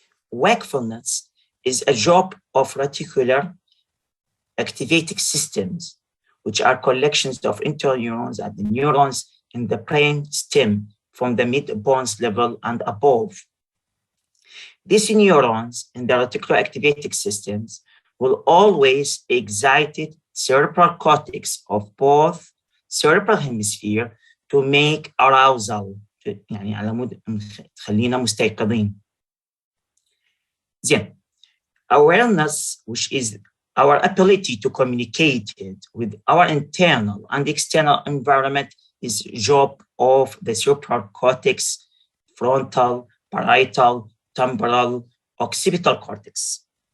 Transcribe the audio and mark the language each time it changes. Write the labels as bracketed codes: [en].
[en] Wakefulness is a job of reticular activating systems, which are collections of interneurons and the neurons in the brain stem from the mid-bones level and above. These neurons in the reticular activating systems will always excite cerebral cortex of both cerebral hemisphere to make arousal. [ar] يعني على مود تخلينا مستيقظين. [en] Then, awareness, which is our ability to communicate it with our internal and external environment, is job of the cerebral cortex, frontal, parietal, temporal, occipital cortex.